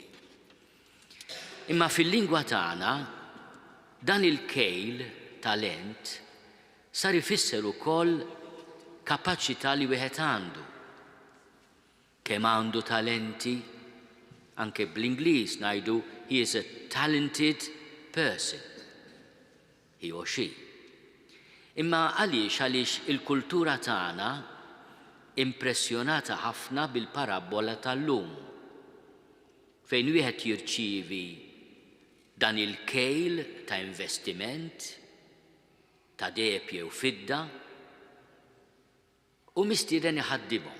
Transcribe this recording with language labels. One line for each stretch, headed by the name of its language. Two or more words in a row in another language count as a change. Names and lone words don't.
Maltese: Imma fil-lingwa tagħna dan il-kejl talent sar ifisser ukoll kapaċità li wieħed għandu. Kemm għandu talenti, anke bl-Ingliż ngħidu
English: he is a talented person. He or she.
Maltese: Imma għaliex il-kultura tagħna impressjonata ħafna bil-parabola tal-lum fejn wieħed jirċievi dan il-kejl ta' investiment ta' deheb jew fidda u mistieden iħaddimhom.